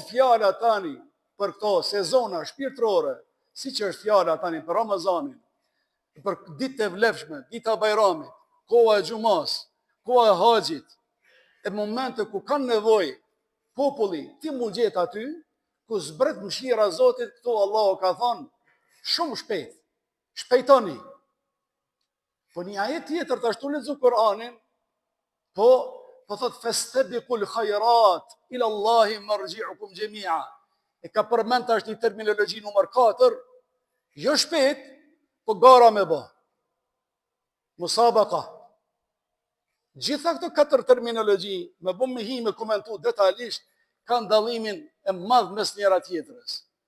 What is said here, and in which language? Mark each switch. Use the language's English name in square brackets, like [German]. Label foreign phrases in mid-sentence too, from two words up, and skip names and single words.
[Albanian] fjala tani për këto sezona shpirtërore, si që është fjala tani për Ramazanin, për ditë e vlefshme, dita Bajramit, koha e Gjumas, koha e haxhit, e momente ku kanë nevojë populli, ti mund gjetë aty, ku zbret mëshira Zotit, këtu Allahu ka thënë, shumë shpejt, shpejtoni. Po një ajet tjetër të ashtu lexu Kur'anin, po thot [Arabic] فاستبقوا الخيرات إلى الله مرجعكم جميعا. [Albanian] E ka përmend tash një terminologji numër 4, jo shpejt, po gara me bë. Musabaqa. Gjitha këto katër terminologji, me bëm me hi me komentu detajlisht, kanë dallimin e madh mes njëra tjetrës.